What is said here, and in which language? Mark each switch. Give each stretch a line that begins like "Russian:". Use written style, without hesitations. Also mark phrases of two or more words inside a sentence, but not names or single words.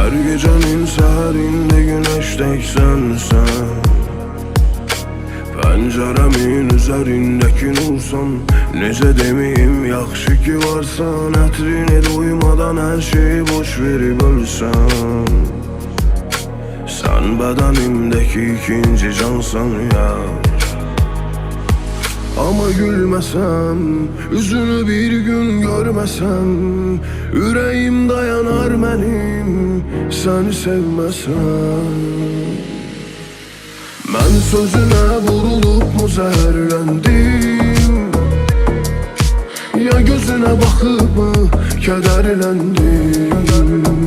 Azerbaijani: gecenin səhərində günəşdəksən sən, pəncərəmin üzərindəki nursan. Necə deməyim, yaxşı ki varsan, ətrini duymadan hər şeyi boş verib ölsən. Sən bədənimdəki ikinci cansan yar.
Turkish: Ama gülmesem, üzünü bir gün görmesem, yüreğim dayanar benim seni sevmesem. Ben sözüne vurulup mu zehirlendim, ya gözüne bakıp mı kederlendim.